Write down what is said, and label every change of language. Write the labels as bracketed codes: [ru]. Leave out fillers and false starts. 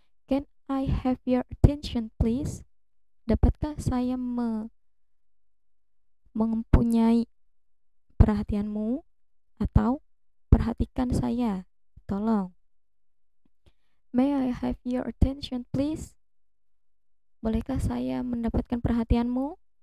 [en] Can I have your attention please? [id] Dapatkah saya mempunyai perhatianmu? Atau perhatikan saya, tolong. [en] May I have your attention please? [id] Bolehkah saya mendapatkan perhatianmu?